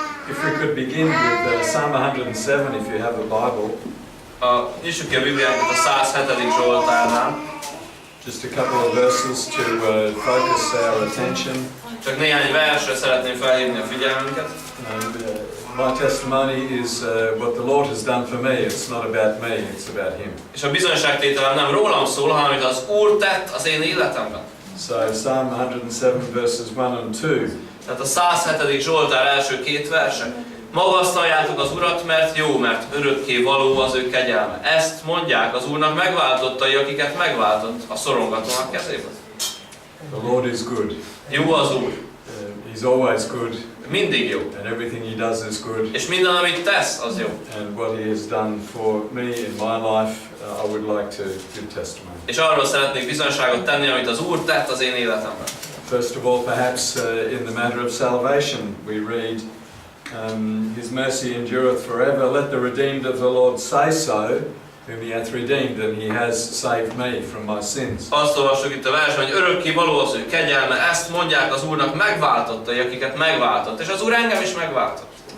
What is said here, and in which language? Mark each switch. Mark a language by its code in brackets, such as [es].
[en] If we could begin with Psalm 107, if you have a Bible. [hu] Nyissuk ki a Bibliánkat a 107. Zsoltárnál. [en] Just a couple of verses to focus our attention. [hu] Csak néhány versre szeretném felhívni a figyelmünket. [en] My testimony is what the Lord has done for me. It's not about me, it's about Him. [hu] És a bizonyságtételem nem rólam szól, hanem amit az Úr tett az én életemben. [en] So Psalm 107 verses 1 and 2. [hu] Tehát a 107. Zsoltár első két verse. Magasztaljátok az Urat, mert jó, mert örökké való az ő kegyelme. Ezt mondják az Úrnak megváltottai, akiket megváltott a szorongatónak kezéből. [en] The Lord is good. [hu] Jó az Úr. [en] He's always good. [hu] Mindig jó. [en] And everything He does is good. [hu] És minden, amit tesz, az jó. [en] And what He has done for me in my life, I would like to give testimony. [hu] És arról szeretnék bizonyságot tenni, amit az Úr tett az én életemben. [en] First of all, perhaps in the matter of salvation, we read, His mercy endureth forever. Let the redeemed of the Lord say so, whom He hath redeemed, and He has saved me from my sins. [hu] Azt olvassuk itt a versben, hogy örökké való az ő kegyelme, ezt mondják az Úrnak megváltottai, akiket megváltott. És az Úr engem is megváltott.